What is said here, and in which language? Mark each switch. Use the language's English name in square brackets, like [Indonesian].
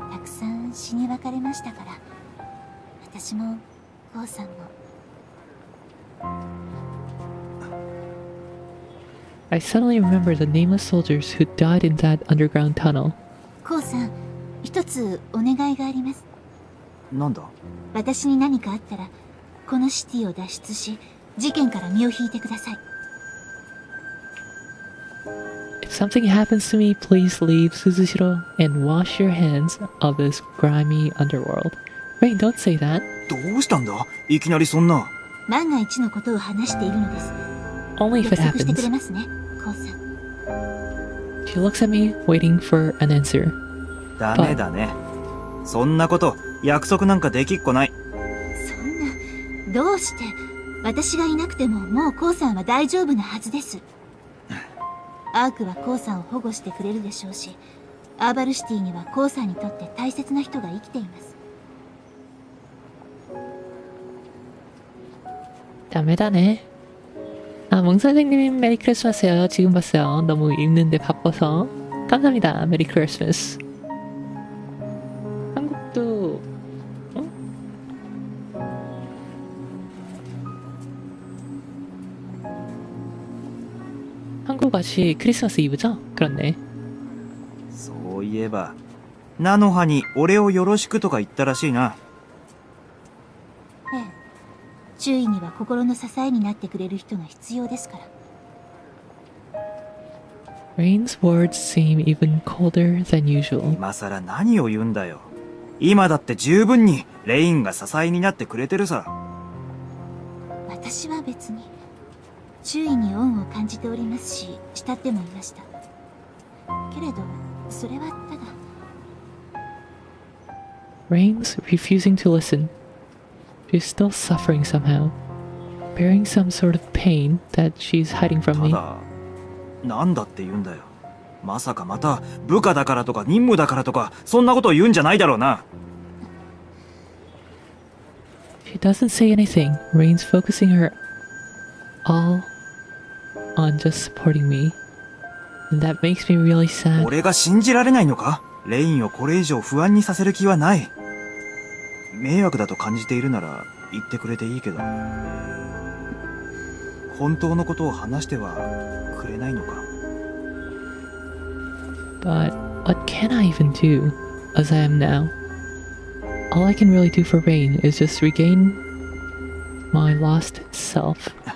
[Japanese] たくさん死に別れましたから、私もこうさんも。 [English] I suddenly remember the nameless soldiers who died in that underground tunnel. [Japanese] こうさん、一つお願いがあります。なんだ？私に何かあったら、このシティを脱出し、事件から身を引いてください。 [English] If something happens to me, please leave Suzushiro and wash your hands of this grimy underworld. Rain, don't say that. [Japanese] どうしたんだ？いきなりそんな。万が一のことを話しているのです。 [English] Only if it [Japanese] 約束してく [English] happens. [Japanese] れますね、こうさん。 [English] She looks at me, waiting for an answer. [Japanese] ダメだね。そんなこと約束なんかできっこない。そんな、どうして？私がいなくてももうこうさんは大丈夫なはずです。アークはこうさんを保護してくれるでしょうし、アーバルシティにはこうさんにとって大切な人が生きています。 다메다네. [Korean] 아, 몽 선생님 메리 크리스마스요. 지금 봤어요. 너무 읽는데 바빠서. 감사합니다. 메리 크리스마스. 한국도 어? 한국 아직 크리스마스 이브죠? 그렇네. [Japanese] そういえば、ナノハに俺をよろしくとか言ったらしいな。ええ、周囲には心の支えになってくれる人が必要ですから。 [English] Rain's words seem even colder than usual. [Japanese] 今さら何を言うんだよ。今だって十分にレインが支えになってくれてるさ。私は別に周囲に恩を感じておりますし、慕ってもいました。けれどそれはただ。 [English] Rain's refusing to listen. She's still suffering somehow, bearing some sort of pain that she's hiding from [Japanese] た [English] me. [Japanese] だ、なんだって言うんだよ。まさかまた部下だからとか任務だからとかそんなことを言うんじゃないだろうな。 [English] She doesn't say anything. Rain's focusing her all on just supporting me. And that makes me really sad. [Japanese] 俺が信じられないのか？レインをこれ以上不安にさせる気はない。迷惑だと感じているなら言ってくれていいけど、本当のことを話してはくれないのか？ [English] But what can I even do as I am now? All I can really do for Rain is just regain my lost self.